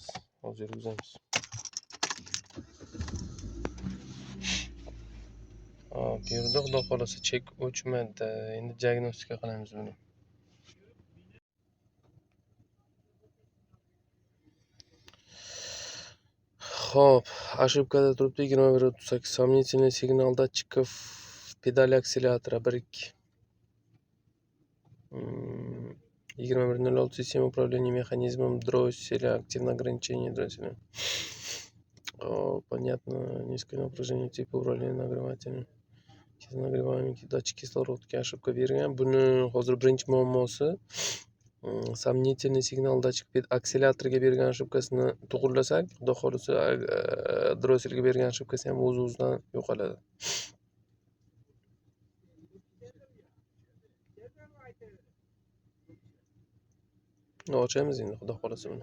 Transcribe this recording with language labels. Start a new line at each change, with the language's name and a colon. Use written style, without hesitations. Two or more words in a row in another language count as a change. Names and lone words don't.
Uzbek: Hozir yurgizamiz. Hop, yurdi. Xudo xolasa chek o'chmadi. Endi diagnostika qilamiz buni. Xo'p, ошибкада turibdi 21:38.
Russian: Сомнительный сигнал датчиков pedali akселятора 1-2. 21:06. Система управления механизмом дросселя. Активное ограничение дросселя. Понятно. Низкое напряжение типа управления нагревателем. Nagrevaемый датчик кислородga ошибка bergan.
Uzbek: Buni hozir birinchi muammosi
Russian: сомнительный signal dатчик akselyatorga
Uzbek: bergan ошибкasini to'g'rilasak, xudo xolasa drosselga bergan ошибкasi ham o'z-o'zidan yo'qoladi. Ochamiz endi xudo xolasa buni.